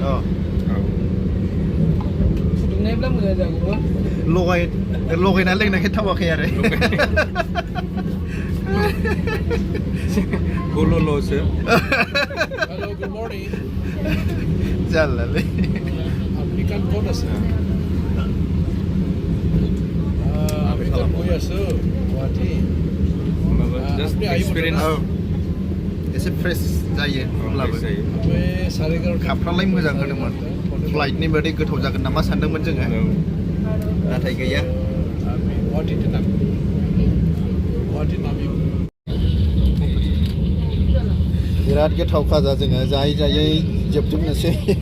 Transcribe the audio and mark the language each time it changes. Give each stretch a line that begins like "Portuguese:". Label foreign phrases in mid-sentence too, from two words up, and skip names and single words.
Bodo: फुदुंनायब्ला मोजां जागौमोन लगायना लोंनायखाय थावाखै आरो गल'ल'सो
English: hello good morning
Bodo: जारलालै
Assamese: आफ्रिकान ক'ত আছে আমিতো গৈ আছো গুৱাহাটী
English: just experience
Bodo: एसे फ्रेश जायो अब्लाबो कापफ्रालाय मोजां होदोंमोन फ्लाइटनि बायदि गोथाव जागोन नामा सानदोंमोन जोङो नाथाय गैया बिराद गोथाव खाजा जोङो जायै जोबजोबनोसै